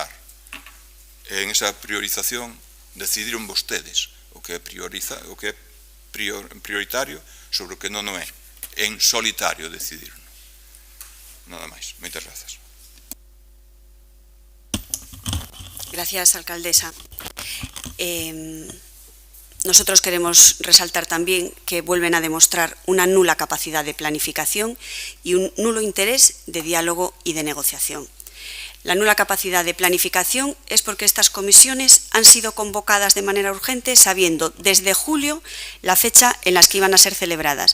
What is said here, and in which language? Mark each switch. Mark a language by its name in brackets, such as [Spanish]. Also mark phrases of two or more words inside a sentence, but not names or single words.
[Galician] E en esa priorización decidiron vostedes o que é prioritario sobre o que non é. En solitario decidiron. Nada máis. Moitas grazas. [Spanish] Gracias, alcaldesa. Nosotros queremos resaltar también que vuelven a demostrar una nula capacidad de planificación y un nulo interés de diálogo y de negociación. La nula capacidad de planificación es porque estas comisiones han sido convocadas de manera urgente sabiendo desde julio la fecha en las que iban a ser celebradas.